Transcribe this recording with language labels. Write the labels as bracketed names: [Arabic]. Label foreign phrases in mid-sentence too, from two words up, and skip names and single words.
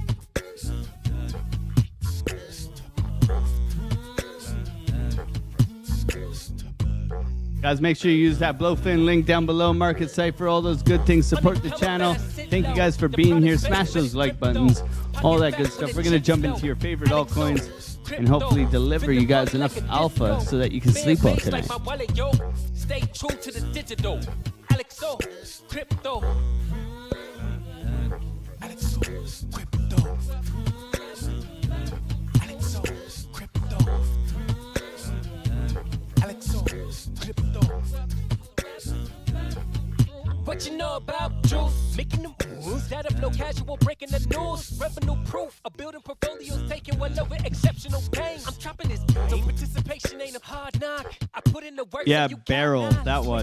[English] Guys, make sure you use that BloFin link down below, market site for all those good things. Support the channel. Thank you guys for being here. Smash those like buttons, all that good stuff. We're going to jump into your favorite altcoins and hopefully deliver you guys enough alpha so that you can sleep well tonight. Stay true to the digital. Alexo, crypto. Alexo, crypto. Alexo, crypto. Alexo, crypto. What you know about juice? Making the moves, that of low casual, breaking the news. Revenue proof, a building portfolios taking well over exceptional gain. I'm chopping this, so participation ain't a hard knock. I put in the work. Yeah, so you barrel, that one.